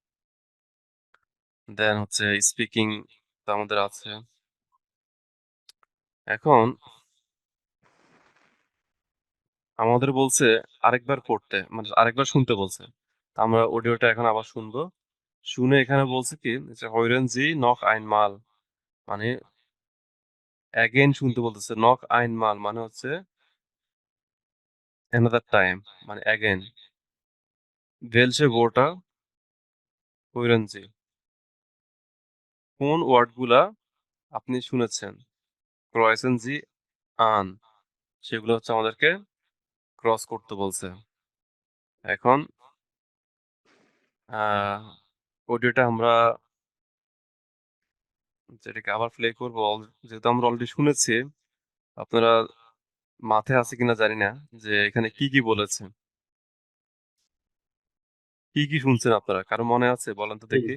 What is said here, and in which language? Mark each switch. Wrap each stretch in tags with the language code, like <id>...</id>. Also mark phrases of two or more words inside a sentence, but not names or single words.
<bn>দেন হচ্ছে স্পিকিং তো আমাদের আছে। এখন আমাদের বলছে আরেকবার পড়তে, মানে আরেকবার শুনতে বলছে। আমরা অডিওটা এখন আবার শুনবো। শুনে এখানে বলছে কি যে</bn> <de>hören Sie noch einmal</de> <bn>মানে again শুনতে বলতেছে।</bn> <de>noch einmal</de> <bn>মানে হচ্ছে</bn> <en>another time</en> <bn>মানে again.</bn> <de>welche Wörter hören Sie?</de> <bn>কোন ওয়ার্ডগুলা আপনি শুনেছেন?</bn> <de>kreuzen Sie an</de> <bn>সেগুলো হচ্ছে আমাদেরকে ক্রস করতে বলছে। এখন অডিওটা আমরা যেটাকে আবার প্লে করবো যেহেতু আমরা অলরেডি শুনেছি আপনারা মাথায় আছে কিনা জানি না যে এখানে কি কি বলেছে, কি কি শুনছেন আপনারা, কারো মনে আছে বলেন তো দেখি।</bn>